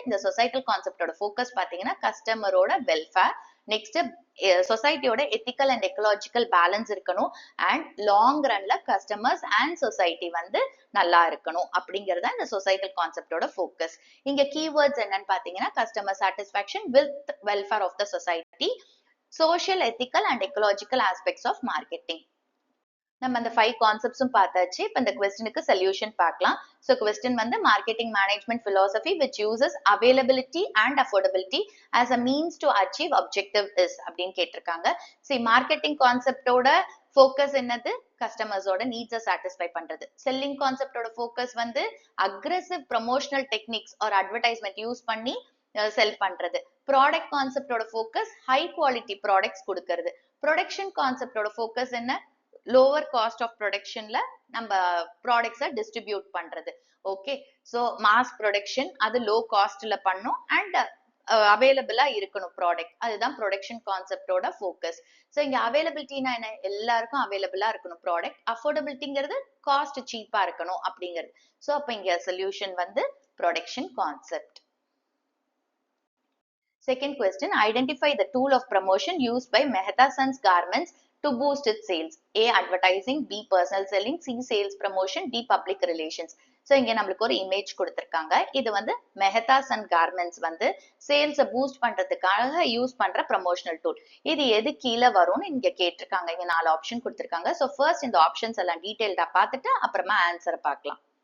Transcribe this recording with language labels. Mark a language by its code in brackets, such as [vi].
[ta] இந்த societal கான்செப்டோட focus பாத்தீங்கன்னா கஸ்டமரோட welfare, next சொசைட்டியோட ethical and ecological balance இருக்கணும், and long ரன்ல customers and society வந்து நல்லா இருக்கணும் அப்படிங்கறத இந்த சொசைட்டல் கான்செப்டோட ஃபோக்கஸ். இங்க கீவேர்ட்ஸ் என்னன்னு பாத்தீங்கன்னா, [en] Customer satisfaction with welfare of the society, social ethical and ecological aspects of marketing. [ta] நம்ம அந்த 5 கான்செப்ட்ஸும் பார்த்தாச்சு. இப்போ இந்த கொஸ்டினுக்கு சொல்யூஷன் பார்க்கலாம். [en] so question வந்து marketing management philosophy which uses availability and affordability as a means to achieve objective is [ta] அப்படின்னு கேட்டிருக்காங்க. சரி, மார்க்கெட்டிங் கான்செப்டோட ஃபோக்கஸ் என்னது, கஸ்டமர்ஸோட நீட்ஸை சாட்டிஸ்ஃபை பண்றது. செல்லிங் கான்செப்டோட ஃபோக்கஸ் வந்து aggressive promotional techniques R advertisement use பண்ணி செல் பண்றது. Product கான்செப்டோட focus high quality products கொடுக்கறது. Production கான்செப்டோட focus என்ன, லோவர் காஸ்ட் ஆஃப் ப்ரொடக்ஷன்ல நம்ம ப்ராடக்ட்ஸை டிஸ்ட்ரிபியூட் பண்றது. ஓகே, ஸோ மாஸ் ப்ரொடக்ஷன் அது லோ காஸ்ட்ல பண்ணும் அண்ட் அவைலபிளா இருக்கணும் ப்ராடக்ட். அதுதான் ப்ரொடக்ஷன் கான்செப்டோட ஃபோக்கஸ். ஸோ இங்க அவைலபிலிட்டினா என்ன, எல்லாருக்கும் அவைலபிளா இருக்கணும் ப்ராடக்ட். அஃபோர்டபிலிட்டிங்கிறது காஸ்ட் சீப்பா இருக்கணும் அப்படிங்கிறது. ஸோ அப்ப இங்க சொல்யூஷன் வந்து production concept. [en] Second question, identify the tool of promotion used by Mehta Sons Garments to boost its sales. A. Advertising, B. Personal selling, C. Sales promotion, D. Public relations. [ta] So இங்க நம்மளுக்கு ஒரு image கொடுத்திருக்காங்க. இது வந்து மெஹதாஸ் and garments வந்து சேல்ஸை boost பண்றதுக்காக use பண்ற promotional tool. இது எது கீழே வரும்னு இங்க கேட்டிருக்காங்க. இங்க 4 ஆப்ஷன் கொடுத்திருக்காங்க. ஸோ ஃபர்ஸ்ட் இந்த ஆப்ஷன்ஸ் எல்லாம் டீடைல்டா பார்த்துட்டு அப்புறமா ஆன்சரை பார்க்கலாம்.